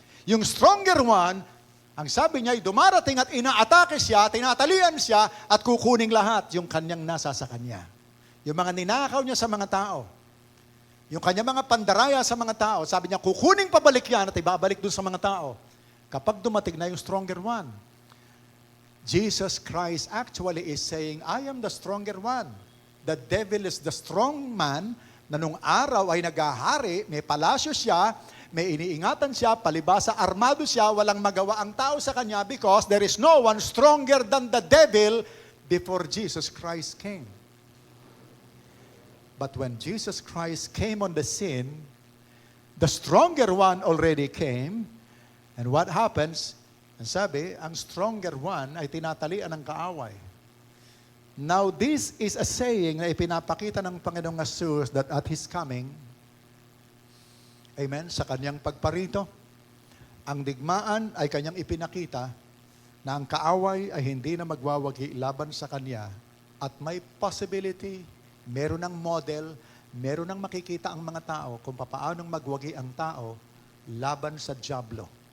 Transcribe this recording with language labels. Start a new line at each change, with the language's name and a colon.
Filipino: Yung stronger one, ang sabi niya, dumarating at inaatake siya, tinatalian siya, at kukuning lahat yung kanyang nasa sa kanya. Yung mga ninakaw niya sa mga tao. Yung kanyang mga pandaraya sa mga tao, sabi niya, kukuning pabalik yan at ibabalik dun sa mga tao. Kapag dumating na yung
English: stronger one, Jesus Christ actually is saying, I am the stronger one. The devil is the strong man
Filipino: na nung araw ay nagahari, may palasyo siya, may iniingatan siya, palibasa armado siya, walang magawa ang tao sa kanya
English: because there is no one stronger than the devil before Jesus Christ came. But when Jesus Christ came on the scene, the stronger one already came, and what happens?
Filipino: Ang sabi, ang stronger one ay tinatalian ng kaaway.
English: Now, this is a saying
Filipino: na ipinapakita ng Panginoong Hesus
English: that at His coming,
Filipino: amen, sa kanyang pagparito, ang digmaan ay kanyang ipinakita na ang kaaway ay hindi na magwawagi laban sa kanya at may possibility, meron ng model, meron ng makikita ang mga tao kung paanong magwagi ang tao laban sa diablo.